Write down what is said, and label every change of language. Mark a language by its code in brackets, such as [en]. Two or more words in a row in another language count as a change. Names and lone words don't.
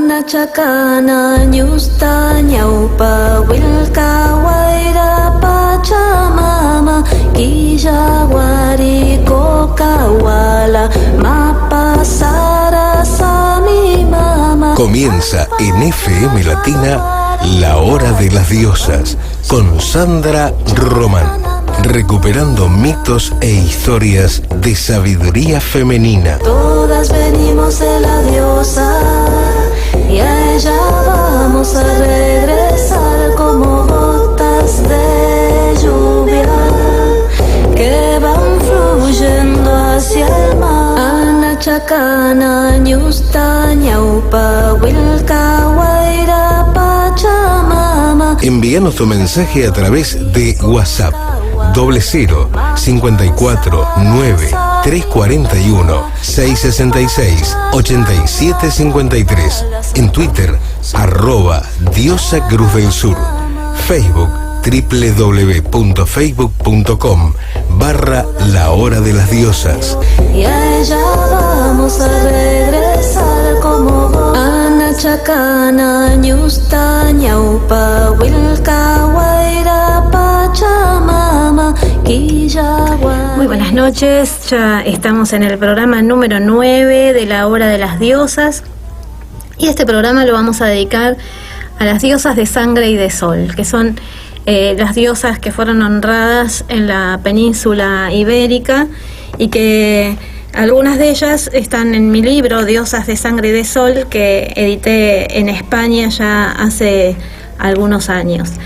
[qu] chakana nyusta nyaupa wilka waira pachamama kijawari kokawala mapasara sami mama. [es] Comienza en FM Latina La Hora de las Diosas con Sandra Román, recuperando mitos e historias de sabiduría femenina. Todas venimos de la diosa y a ella vamos a regresar como gotas de lluvia que van fluyendo hacia el mar. [qu] Ana chakana ñusta ñaupa wilka waira pachamama. [es] Envíanos tu mensaje a través de WhatsApp 00-549-341-666-8753. En Twitter, @Diosa Cruz del Sur. Facebook, www.facebook.com/La Hora de las Diosas. Y a ella vamos a regresar como [qu] Ana chakana ñusta ñaupa wilka waira pachamama killawa. [es] Muy buenas noches, ya estamos en el programa número 9 de La Hora de las Diosas y este programa lo vamos a dedicar a las diosas de sangre y de sol, que son las diosas que fueron honradas en la península ibérica y que algunas de ellas están en mi libro Diosas de Sangre y de Sol, que edité en España ya hace algunos años.